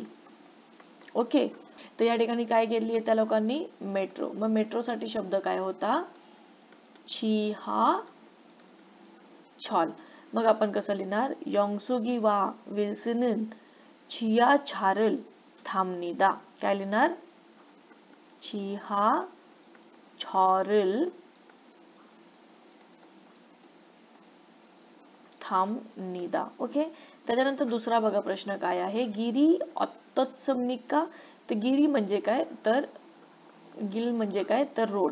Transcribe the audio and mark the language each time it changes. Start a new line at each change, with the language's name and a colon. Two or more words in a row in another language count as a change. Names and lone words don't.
Marathi: ओके. तर या ठिकाणी काय केली आहे त्या लोकांनी, मेट्रो. मग मेट्रोसाठी शब्द काय होता, 지하철. मग आपण कसं लिहिणार,
Korean: योंगसुगी 와 윌슨은 지하철을 탑니다.
Marathi: काय लिहिणार,
Korean: 지하철을 탑니다.
Marathi: ओके. त्याच्यानंतर दुसरा बघा प्रश्न काय आहे,
Korean: 길이 어땠습니까.
Marathi: तर गिरी म्हणजे काय, तर गिल म्हणजे काय, तर रोड.